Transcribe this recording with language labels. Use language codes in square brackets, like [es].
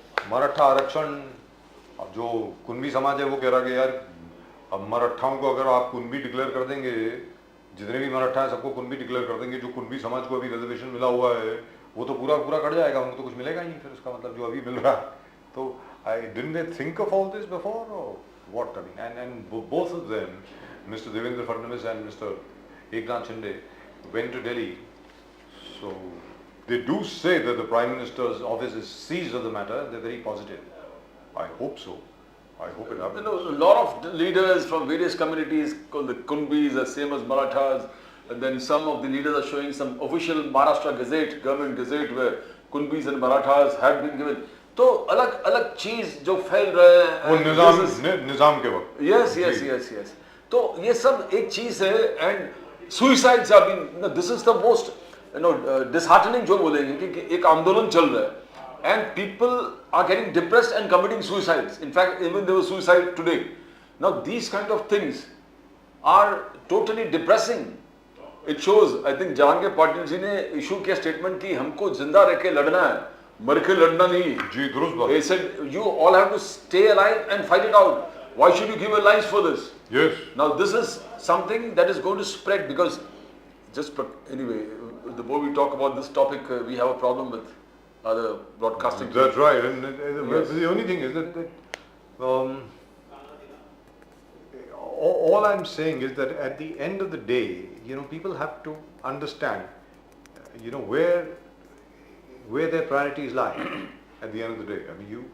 [hi] मराठा आरक्षण, अब जो कुनबी समाज है वो कह रहा है कि यार अब मराठाओं को अगर आप कुनबी डिक्लेयर कर देंगे, जितने भी मराठा हैं सबको कुनबी डिक्लेयर कर देंगे, जो कुनबी समाज को अभी रिजर्वेशन मिला हुआ है वो तो पूरा पूरा कट जाएगा, उनको तो कुछ मिलेगा ही नहीं फिर उसका मतलब जो अभी मिल रहा है। [en] तो I didn't they think of all this before or what? I mean and both of them, mister Devendra Fadnavis and mister Eknath Shinde went to Delhi. So they do say that the Prime Minister's office is seized of the matter. They're very positive. I hope so. I hope it happens. A lot of leaders from various communities called the Kunbis, the same as Marathas, and then some of the leaders are showing some official Maharashtra Gazette, government gazette, where Kunbis and Marathas had been given. [hi] तो अलग अलग चीज जो फैल रहे हैं वो निजाम के वक्त। यस यस यस यस, तो ये सब एक चीज है। [en] and suicides are been, this is the most disheartening [hi] जो बोलेंगे कि एक आंदोलन चल रहा है [en] And people are getting depressed and committing suicides. In fact even there was suicide today. Now these kind of things are totally depressing. It shows, I think [hi] Jahangir Patil ji ने issue किया स्टेटमेंट कि हमको जिंदा रह के लड़ना है, मर के लड़ना नहीं। जी दुरुस्त बात। [en] They said you all have to stay alive and fight it out. Why should you give your lives for this? Yes. Now this is something that is going to spread because anyway, the more we talk about this topic, we have a problem with other broadcasting. That's right. And the only thing is that all I'm saying is that at the end of the day, people have to understand, where their priorities lie at the end of the day.